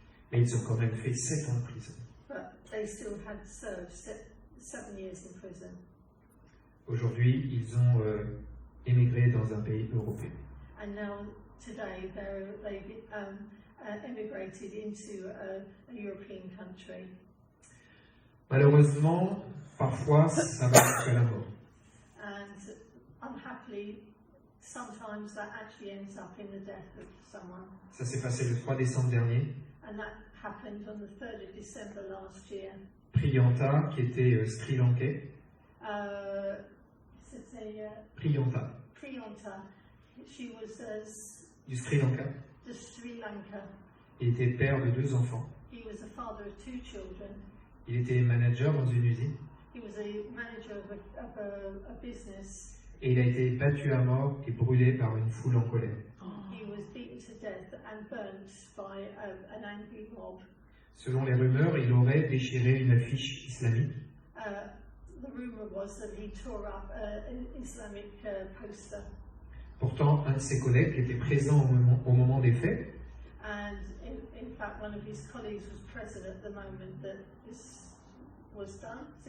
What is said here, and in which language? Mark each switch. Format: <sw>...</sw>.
<fr>Mais ils ont quand même fait 7 ans de prison.</fr> <en>But they still had served 7 years in prison.</en> <fr>Aujourd'hui, ils ont émigré dans un pays européen.</fr> <en>And now, today, they've emigrated into a European country.</en> <fr>Malheureusement, Parfois, ça va jusqu'à la mort.</fr> <en>And unhappily, sometimes that actually ends up in the death of someone.</en> <fr>Ça s'est passé le 3 décembre dernier.</fr> <en>And that happened on the 3rd of December last year.</en> <fr>Priyanta, qui était Sri Lankais. C'était Priyanta,</fr> <en>Priyanta. She was</en> <fr>du Sri Lanka.</fr> <en>the Sri Lanka.</en> <fr>Il était père de 2 enfants.</fr> <en>He was the father of 2 children.</en> <fr>Il était manager dans une usine.</fr> <en>He was a manager of a business.</en> <fr>Et il a été battu à mort et brûlé par une foule en colère.</fr> <en>He was beaten to death and burnt by an angry mob.</en> <fr>Selon les rumeurs, il aurait déchiré une affiche islamique.</fr> <en>The rumor was that he tore up an Islamic poster.</en> <fr>Pourtant, un de ses collègues qui était présent au moment des faits</fr> <en>And in fact, one of his colleagues was present at the moment that this was done.</en>